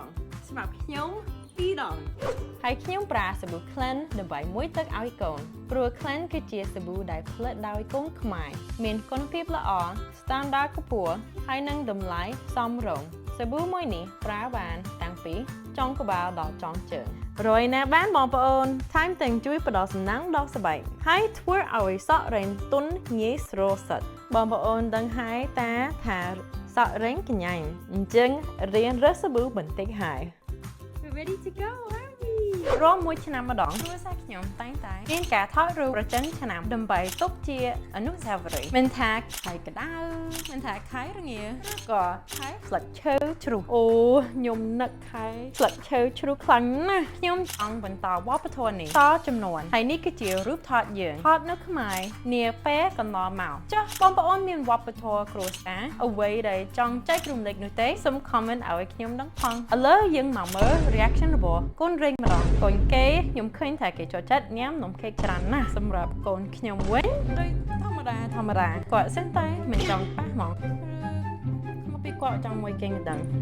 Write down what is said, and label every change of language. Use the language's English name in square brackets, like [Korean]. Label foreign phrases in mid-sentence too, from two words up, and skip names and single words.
[Khmer] ងសម្រាប់ខ្ញុំ2ដងហើយខ្ញុំប្រើសាប៊ូ Cleanse ដើម្បីមួយទឹកឲ្យកូនព្រោះ Cleanse គឺជាសាប៊ូដែលផលិតដោយកូនខ្មែរមានគុណភាពល្អ standard ខ្ពស់ហើយនឹងតម្លៃសមរម្យសាប៊ូមួយនេះប្រើបានតាំងពីចុងក្បាលដល់ចុងជើងរយណាបានបងប្អូនថែមទាំងជួយ ផ្ដល់សំណាងដល់ស្បែកហើយធ្វើឲ្យសក់រ៉េងទន់ងាយស្រួលសិតបងប្អូនដឹងហើយតាថាសក់រ៉េងកញ្ញាញ់អញ្ចឹងរៀនរើសសាប៊ូបន្តិចហើយ [English] We're ready to go [Khmer] រមមួយឆ្នាំម្ដងគ្រួសារ ខ្ញុំតែងតែមានការថតរូបប្រចាំឆ្នាំដើម្បីទុកជាអនុស្សាវរីយ៍មិនថាខែក្តៅមិនថាខែរងាឬក៏ខែស្លឹកឈើជ្រុះអូខ្ញុំនឹកខែ ស្លឹកឈើជ្រុះខ្លាំងណាស់ខ្ញុំចង់បន្តវប្បធម៌នេះតចំនួនហើយនេះគឺជារូបថតយើងថតនៅខ្មែរនាពេលកន្លងមកចុះបងប្អូនមានវប្បធម៌គ្រួសារអ្វីដែលចង់ចែករំលែកនោះទេសូម comment ឲ្យខ្ញុំដឹងផងឥឡូវយើងមកមើល reaction របស់កូនរ៉េងម្ដងកូនគេខ្ញុំឃើញថាគេចូលចិត្តញ៉ាំនំខេកច្រើនណាស់សម្រាប់កូនខ្ញុំវិញដូចធម្មតាគាត់សិនតែមិនចង់ប៉ះហ្មងមកពីគាត់ចង់មួយគេមិនដឹង